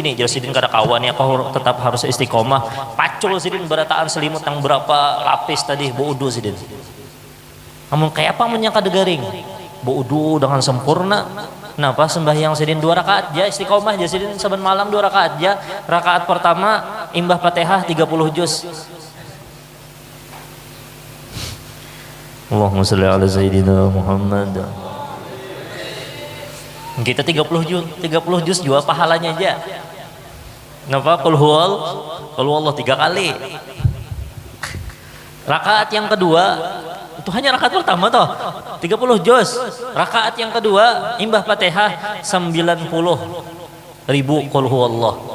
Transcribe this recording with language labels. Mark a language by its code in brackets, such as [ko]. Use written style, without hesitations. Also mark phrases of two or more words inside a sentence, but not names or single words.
[bjn] Jadi Sidin kada kawan ya, kau tetap harus istiqomah. Pacul Sidin berataan selimut yang berapa lapis tadi wudu Sidin. Namun kayak apa menyang kada garing? Wudu dengan sempurna. Kenapa? Sembahyang Sidin 2 rakaat aja istiqomah aja Sidin saben malam 2 rakaat aja. Rakaat pertama imbah Fatihah 30 juz. [ar] اللهم صل على سيدنا محمد. [bjn] Kita 30 juz jual pahalanya aja. Kenapa? [ar] قل هو الله [bjn] 3 kali. Rakaat yang kedua itu hanya rakaat pertama toh 30 juz. Rakaat yang kedua imbah Fatihah 90.000 [ar] قل هو الله.